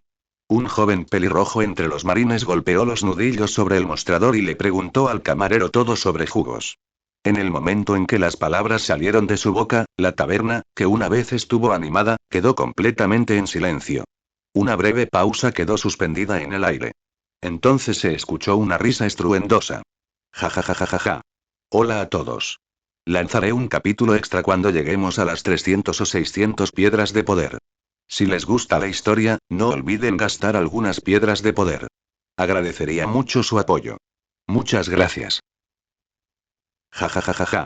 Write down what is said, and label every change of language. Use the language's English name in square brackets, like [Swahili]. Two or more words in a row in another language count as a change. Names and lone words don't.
[Spanish] Un joven pelirrojo entre los marines golpeó los nudillos sobre el mostrador y le preguntó al camarero todo sobre jugos. En el momento en que las palabras salieron de su boca, la taberna, que una vez estuvo animada, quedó completamente en silencio. Una breve pausa quedó suspendida en el aire. Entonces se escuchó una risa estruendosa. Ja ja ja ja ja ja. Hola a todos. Lanzaré un capítulo extra cuando lleguemos a las 300 o 600 piedras de poder. Si les gusta la historia, no olviden gastar algunas piedras de poder. Agradecería mucho su apoyo. Muchas gracias. Ja ja ja ja ja.